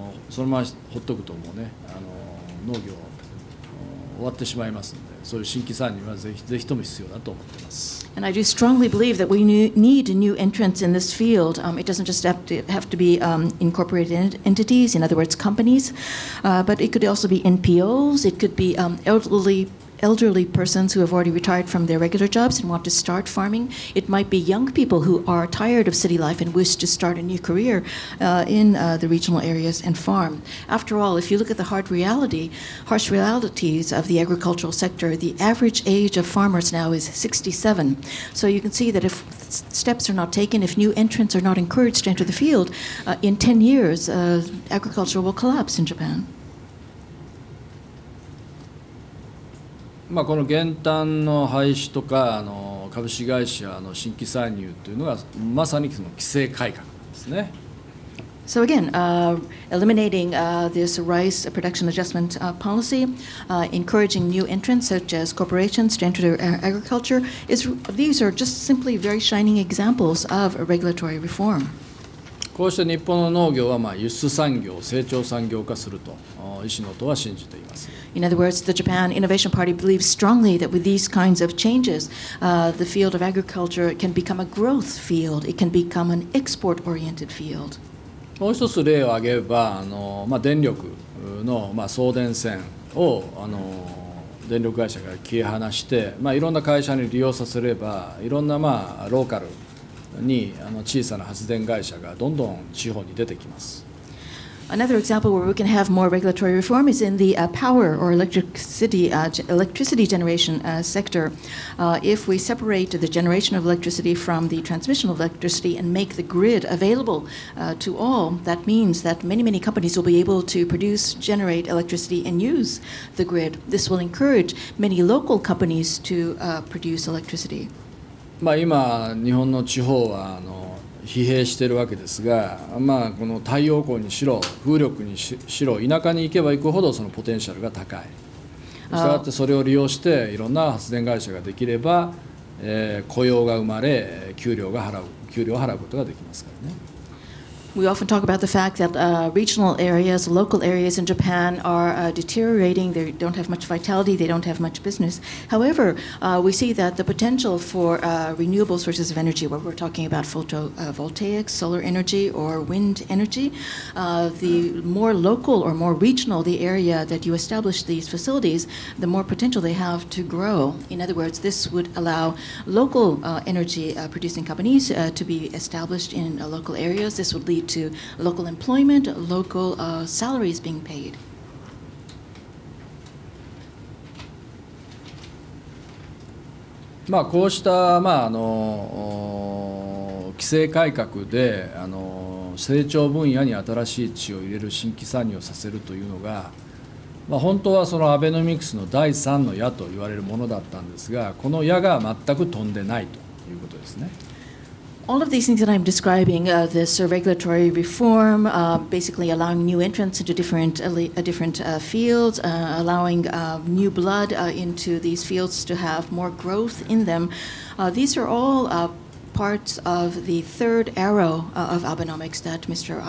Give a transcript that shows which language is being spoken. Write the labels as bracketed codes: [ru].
[ja] そのままほっとくともうね、農業終わってしまいますので、そういう新規参入はぜひとも必要だと思っています。 [en] And I do strongly believe that we need new entrants in this field. It doesn't just have to be incorporated entities, in other words, companies, but it could also be NPOs. It could be elderly persons who have already retired from their regular jobs and want to start farming. It might be young people who are tired of city life and wish to start a new career in the regional areas and farm. After all, if you look at the harsh realities of the agricultural sector, the average age of farmers now is 67. So you can see that if steps are not taken, if new entrants are not encouraged to enter the field, in 10 years, agriculture will collapse in Japan. [ja] この減反の廃止とか株式会社の新規参入というのがまさにその規制改革なんですね。 [en] So again, eliminating this rice production adjustment policy, encouraging new entrants such as corporations to enter agriculture, these are just simply very shining examples of regulatory reform. [ja] こうして日本の農業は輸出産業、成長産業化すると石野党は信じています。 [en] In other words, the Japan Innovation Party believes strongly that with these kinds of changes, the field of agriculture can become a growth field. It can become an export-oriented field. [ja] もう一つ例を挙げれば電力の送電線を電力会社から切り離していろんな会社に利用させればいろんなローカルに小さな発電会社がどんどん地方に出てきます。 [en] Another example where we can have more regulatory reform is in the power or electricity generation sector. If we separate the generation of electricity from the transmission of electricity and make the grid available to all, that means that many companies will be able to produce, generate electricity and use the grid. This will encourage many local companies to produce electricity. [ja] 今日本の地方は疲弊しているわけですが、まあ、この太陽光にしろ風力にしろ田舎に行けば行くほどそのポテンシャルが高い。したがってそれを利用していろんな発電会社ができれば、雇用が生まれ給料を払うことができますからね。 [en] We often talk about the fact that regional areas, local areas in Japan are deteriorating. They don't have much vitality. They don't have much business. However, we see that the potential for renewable sources of energy, where we're talking about photovoltaics, solar energy, or wind energy, the more local or more regional the area that you establish these facilities, the more potential they have to grow. In other words, this would allow local energy producing companies to be established in local areas. This would lead to local employment, local salaries being paid. [ja] まあこうした、規制改革で成長分野に新しい血を入れる新規参入をさせるというのが、本当はそのアベノミクスの第3の矢と言われるものだったんですが、この矢が全く飛んでないということですね。 [en] All of these things that I'm describing, this regulatory reform, basically allowing new entrants into different fields, allowing new blood into these fields to have more growth in them, these are all parts of the third arrow of Abenomics that Mr.